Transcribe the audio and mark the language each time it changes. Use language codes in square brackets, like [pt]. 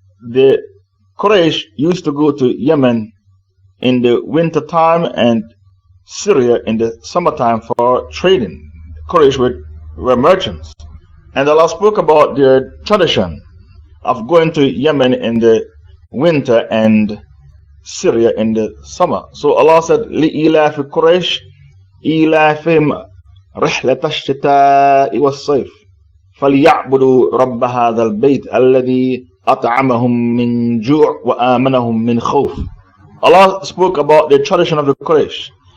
[en] The Quraysh used to go to Yemen in the winter time and Syria in the summertime for trading. Quraysh were merchants, and Allah spoke about their tradition of going to Yemen in the winter and Syria in the summer. So Allah said, [ar] لِإِلَافِ قُرَيْشِ إِلَافِهِمْ رحلة الشتاء والصيف فليعبدوا رب هذا البيت الذي أطعمهم من جوع وآمنهم من خوف. [en] Allah spoke about the tradition of the Quraysh.